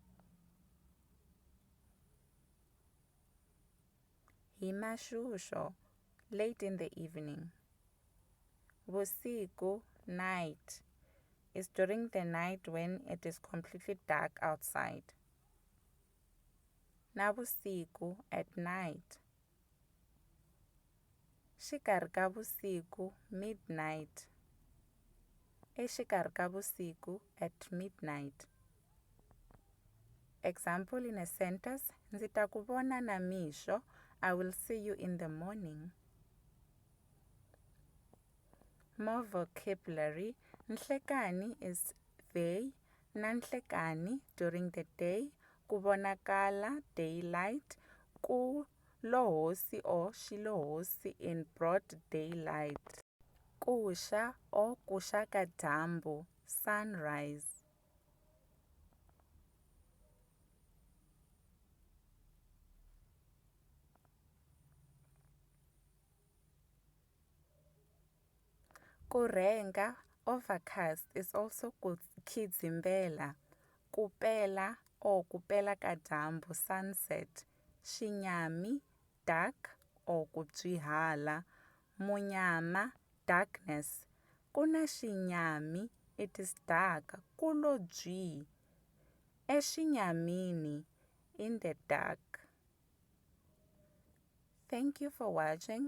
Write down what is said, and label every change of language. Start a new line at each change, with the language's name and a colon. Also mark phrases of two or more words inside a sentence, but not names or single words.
English: Himashusho, late in the evening. Vusiku, night, is during the night when it is completely dark outside. Navusiku, at night.
Tsonga: Xikarhi ka vusiku, midnight. Exikarhi ka vusiku,
English: at midnight. Example in a sentence,
Tsonga: ndzi ta ku vona namixo,
English: I will see you in the morning. More vocabulary. Nhlekani is they,
Tsonga: na nhlekani
English: during the day,
Tsonga: ku vonakala
English: daylight,
Tsonga: ku lohosi
English: or xilohosi in broad daylight.
Tsonga: Kuxa or kuxa ka dyambu,
English: sunrise.
Tsonga: Kurenga, overcast,
English: is also
Tsonga: khidzimbela, kupela or kupela ka dyambu, sunset. Xinyami,
English: dark or kubyihala. Munyama, darkness.
Tsonga: Kuna xinyami,
English: it is dark,
Tsonga: kulo byi.
English: Exinyamini, in the dark. Thank you for watching.